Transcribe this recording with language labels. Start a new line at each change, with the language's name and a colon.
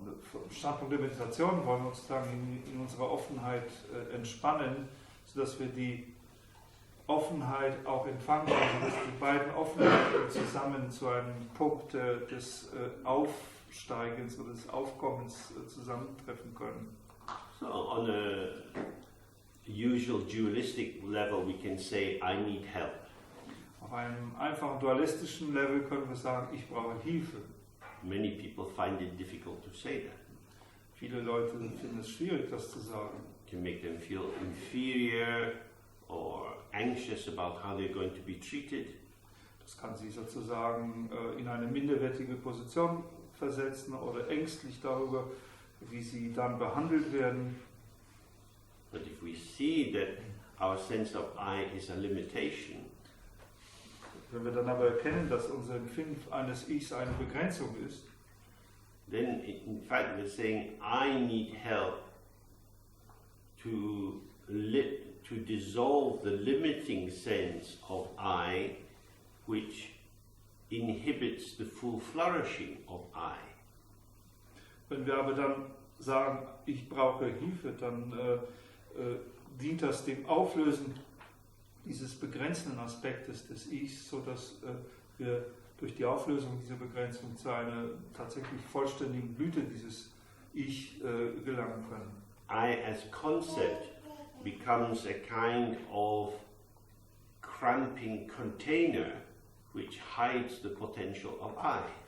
German: Vom Standpunkt der Meditation wollen wir uns sozusagen in unserer Offenheit entspannen, sodass wir die Offenheit auch empfangen können, dass die beiden Offenheiten zusammen zu einem Punkt des Aufsteigens oder des Aufkommens zusammentreffen können.
English: So on a usual dualistic level we can say, I need help.
German: Auf einem einfachen dualistischen Level können wir sagen, ich brauche Hilfe.
English: Many people find it difficult to say that.
German: Viele Leute finden es schwierig, das zu sagen.
English: It can make them feel inferior or anxious about how they're going to be treated.
German: Das kann sie sozusagen in eine minderwertige Position versetzen oder ängstlich darüber, wie sie dann behandelt werden.
English: But if we see that our sense of I is a limitation,
German: wenn wir dann aber erkennen, dass unser Empfinden eines Ichs eine Begrenzung ist,
English: then in fact we're saying I need help to dissolve the limiting sense of I, which inhibits the full flourishing of I.
German: Wenn wir aber dann sagen, ich brauche Hilfe, dann dient das dem Auflösen dieses begrenzenden Aspektes des Ichs, sodass wir durch die Auflösung dieser Begrenzung zu einer tatsächlich vollständigen Blüte dieses Ich gelangen können.
English: I as concept becomes a kind of cramping container which hides the potential of I.